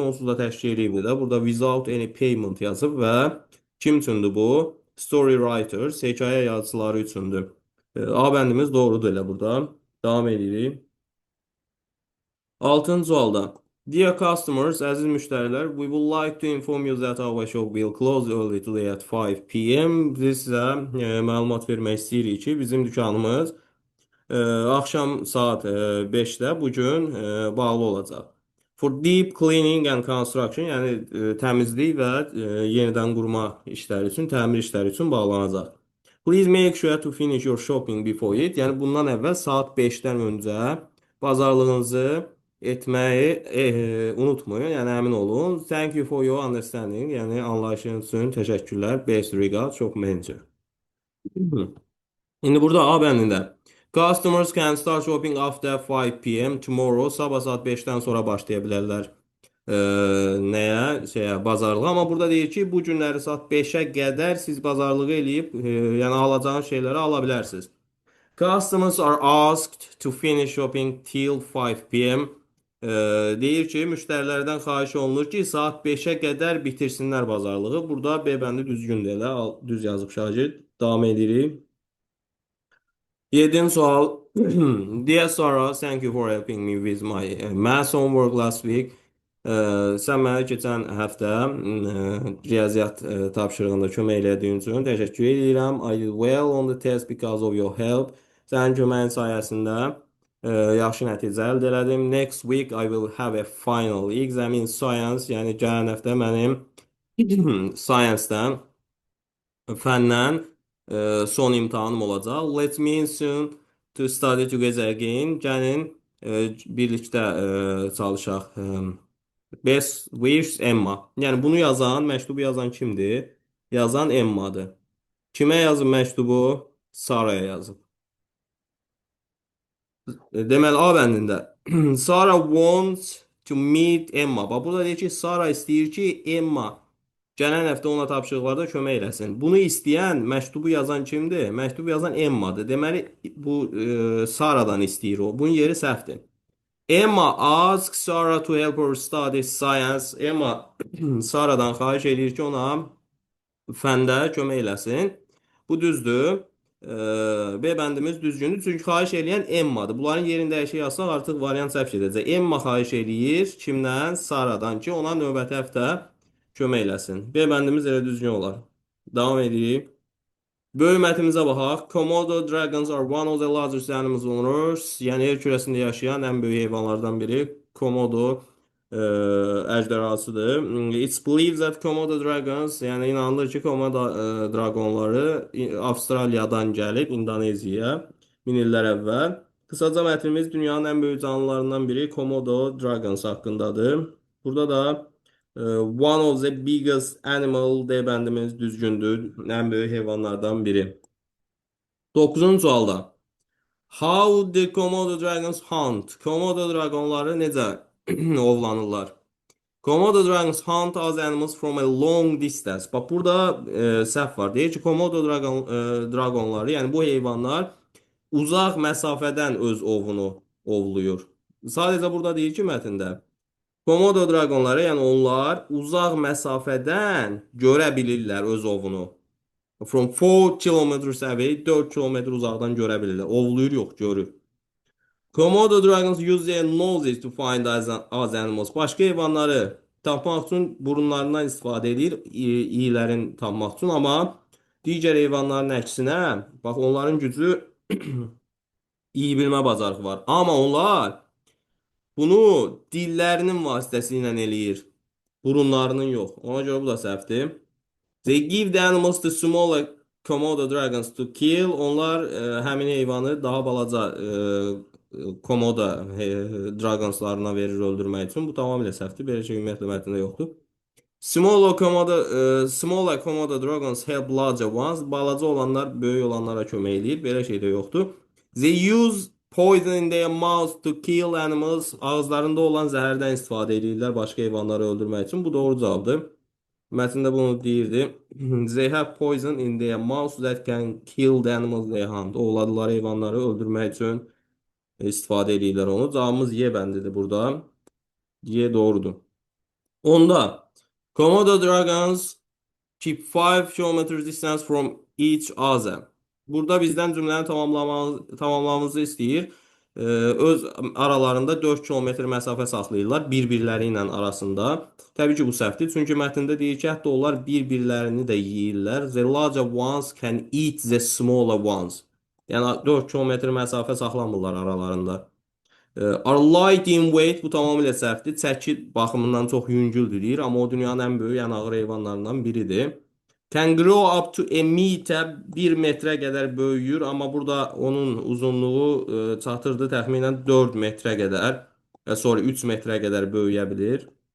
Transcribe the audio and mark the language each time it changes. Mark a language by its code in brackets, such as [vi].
[az] Onsuz da təşkil edibdir də. Burada [en] without any payment [az] yazıb və kim üçündür bu? [en] Story writers, [az] hekayə yazıçıları üçündür. A bəndimiz doğrudur elə burada. Davam edirik. 6-cı sualda. [en] Dear customers, [az] əziz müştərilər, [en] we would like to inform you that our shop will close early today at 5 p.m. [az] Biz sizə məlumat vermək istəyirik ki, bizim dükanımız axşam saat 5-də bugün bağlı olacaq. [en] For deep cleaning and construction, [az] yəni təmizlik və yenidən qurma işləri üçün, təmir işləri üçün bağlanacaq. [en] Please make sure to finish your shopping before it. [az] Yəni bundan əvvəl saat 5-dən öncə bazarlığınızı etməyi unutmayın, yəni əmin olun. [en] Thank you for your understanding, [az] yəni anlayışınız üçün təşəkkürlər. [en] Best regards, [az] çox məncə. İndi burada A bəndində [en] customers can start shopping after 5 p.m. tomorrow. [az] Sabah saat 5-dən sonra başlaya bilərlər. Nəyə? Bazarlığa. Amma burada deyir ki, bu günləri saat 5-ə qədər siz bazarlığı eləyib, yəni alacağınız şeyləri ala bilərsiniz. [en] Customers are asked to finish shopping till 5 p.m. [az] Deyir ki, müştərilərdən xahiş olunur ki, saat 5-ə qədər bitirsinlər bazarlığı. Burada B bəndi düzgündür elə. Düz yazıb şagird. Davam edirik. 7-ci sual. [en] Dear Sarah, thank you for helping me with my math homework last week. [az] Sən mənə keçən həftə riyaziyyat tapşırığında kömək elədiyin üçün təşəkkür edirəm. [en] I did well on the test because of your help. [az] Sənin köməyin sayəsində yaxşı nəticə əldə elədim. [en] Next week I will have a final exam in science. [az] Yəni gələn həftə mənim science-dən, fəndən son imtahanım olacaq. [en] Let's meet soon to study together again. [az] Gəlin birlikdə çalışaq. [en] Best wishes [az] Emma. Yəni bunu yazan, məktubu yazan kimdir? Yazan Emma'dır. Kimə yazıb məktubu? Saraya yazıb. Deməli A bəndində [en] Sarah wants to meet Emma. [az] Bax burada deyir ki, Sarah istəyir ki, Emma gələn həftə ona tapşırıqlarda kömək eləsin. Bunu istəyən, məktubu yazan kimdir? Məktubu yazan Emma'dır. Deməli bu Sarah'dan istəyir o. Bunun yeri səhvdir. [en] Emma asks Sarah to help her study science. [az] Emma Sarah'dan xahiş edir ki, ona fəndə kömək eləsin. Bu düzdür. B bəndimiz düzgündür. Çünki xahiş eləyən Emma'dır. Bunların yerində dəyişik yazsaq artıq variant səhv edəcək. Emma xahiş eləyir kimdən? Sarah'dan ki, ona növbəti həftə kömək eləsin. B bəndimiz elə düzgün olar. Davam edirik. Böyük mətnimizə baxaq. [en] Komodo dragons are one of the largest animals on Earth. [az] Yəni yer kürəsində yaşayan ən böyük heyvanlardan biri Komodo e, əjderhasıdır. [en] It's believed that Komodo dragons, [az] yəni inanılır ki, Komodo draqonları Avstraliyadan gəlib İndoneziyaya min illər əvvəl. Qısaca mətnimiz dünyanın ən böyük canlılarından biri Komodo dragons haqqındadır. Burada da [en] one of the biggest animal [az] deyə bəndimiz düzgündür. Ən böyük heyvanlardan biri. 9-cu sualda. [en] How the Komodo dragons hunt? [az] Komodo dragonları necə ovlanırlar? [en] Komodo dragons hunt as animals from a long distance. [az] Bax burada səhv var. Deyir ki, Komodo dragonları, yəni bu heyvanlar uzaq məsafədən öz ovunu ovluyur. Sadəcə burada deyir ki, mətndə Komodo dragonları, yəni onlar uzaq məsafədən görə bilirlər öz ovunu. [en] From 4 kilometers away, [az] 4 kilometr uzaqdan görə bilirlər. Ovluyur yox, görür. [en] Komodo dragons use their noses to find as animals. [az] Başqa heyvanları tapmaq üçün burunlarından istifadə edir, iyilərin tapmaq üçün, amma digər heyvanların əksinə, bax onların gücü iyi bilmə bacarığı var. Amma onlar bunu dillərinin vasitəsilə eləyir. Burunlarının yox. Ona görə bu da səhvdir. [en] They give the animals to smaller Komodo dragons to kill. [az] Onlar həmin heyvanı daha balaca Komodo dragonslarına verir öldürmək üçün. Bu tamamilə səhvdir. Belə şey ümumiyyətlə mətndə yoxdur. [en] Smaller Komodo dragons help larger ones. [az] Balaca olanlar böyük olanlara kömək edir. Belə şey də yoxdur. [en] They use poison in their mouths to kill animals. [az] Ağızlarında olan zəhərdən istifadə edirlər başqa heyvanları öldürmək üçün. Bu doğru cavabdır. Mətndə bunu deyirdi. [en] They have poison in their mouths that can kill the animals they hunt. [az] Ovladılar heyvanları öldürmək üçün istifadə edirlər onu. Cavabımız Y bəndidir burada. Y doğrudur. [en] Onda Komodo dragons keep 5 kilometers distance from each other. [az] Burada bizdən cümləni tamamlamamızı istəyir. Öz aralarında 4 kilometr məsafə saxlayırlar bir-birləri ilə arasında. Təbii ki, bu səhvdir. Çünki mətndə deyir ki, hətta onlar bir-birlərini də yeyirlər. [en] The larger ones can eat the smaller ones. [az] Yəni 4 kilometr məsafə saxlamırlar aralarında. [en] Are light in weight, [az] bu tamamilə səhvdir. Çəki baxımından çox yüngüldür deyir, amma o dünyanın ən böyük, ən ağır heyvanlarından biridir. [en] Can grow up to a meter, [az] 1 metrə qədər böyüyür, amma burada onun uzunluğu çatırdı təxminən 4 metrə qədər, sonra 3 metrə qədər böyüyə bilir.